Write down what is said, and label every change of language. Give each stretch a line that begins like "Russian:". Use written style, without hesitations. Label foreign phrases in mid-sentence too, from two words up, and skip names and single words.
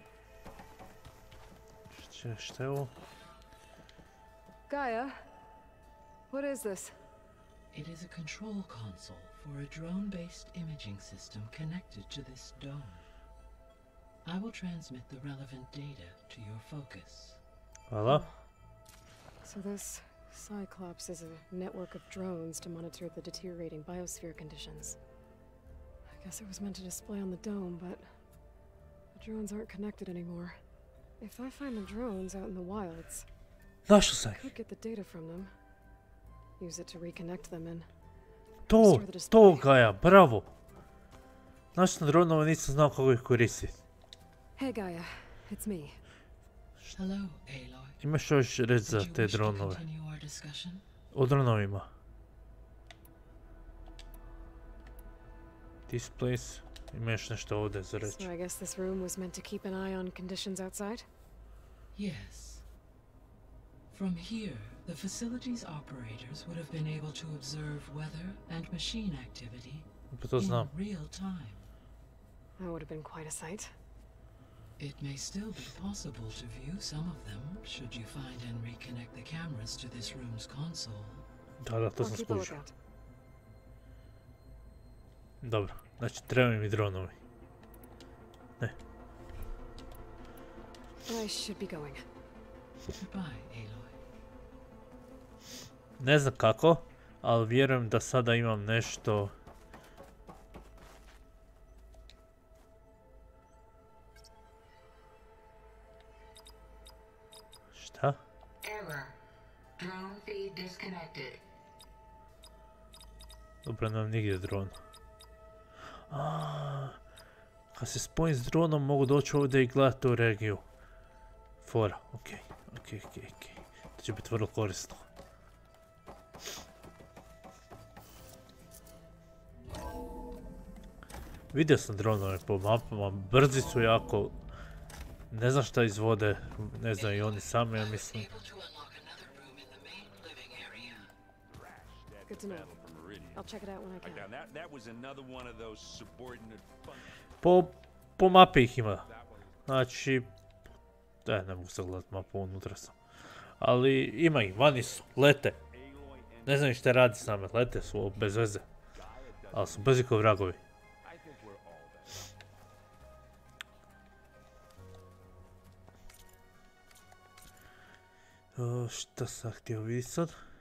Croatian: Šta je ovo?
English: Gaia, What is this? It is a control console for a drone-based imaging system connected to this dome. I will transmit the relevant data to your focus.
Croatian: Hvala.
English: So this Cyclops is a network of drones to monitor the deteriorating biosphere conditions. I guess it was meant to display on the dome, but the drones aren't connected anymore. If I find the drones out in the wilds,
Croatian: Našao sam
English: I
Croatian: ih.
English: could get the data from them, use it to reconnect them and
Croatian: To Gaja, bravo. Našao sam dronova, nisam znao kako ih koristiti.
English: Hey Gaia, it's me. Hello, Aloy.
Croatian: Imaš još reći za
English: Would you
Croatian: te
English: wish to
Croatian: dronove?
English: continue our discussion?
Croatian: O dronovima. Displays. Ima još nešto ovdje za reći.
English: So I guess this room was meant to keep an eye on conditions outside? Yes. From here, the facility's operators would have been able to observe weather and machine activity
Croatian: Pa to znam.
English: in real time. That would have been quite a sight. It may still be possible to view some of them should you find and reconnect the cameras to this room's console.
Croatian: Da, to
English: I'll
Croatian: sam
English: keep a
Croatian: skužio.
English: lookout.
Croatian: Dobro, znači trebaju mi dronovi. Ne.
English: I should be going. Goodbye, Aloy.
Croatian: Ne znam kako, ali vjerujem da sada imam nešto... Šta?
English: Error. Drone feed disconnected.
Croatian: Dobro, nemam nigdje dron. Kad se spojim s dronom mogu doći ovdje i gledati u regiju. Fora, okej. To će biti vrlo korisno. Vidio sam dronove po mapama, brzi su jako. Ne znam šta izvode, ne znam i oni sami, ja mislim.
English: Good to know. I'll check it out when I can. That was another one of those subordinate
Croatian: Po mapi ih ima. Znači... ne mogu se gledati mapu, unutra sam. Ali ima ih, vani su, lete. Ne znam šta radi s nama, lete su bez veze. Ali su brzi kao vragovi. Šta sam htio vidjeti sad?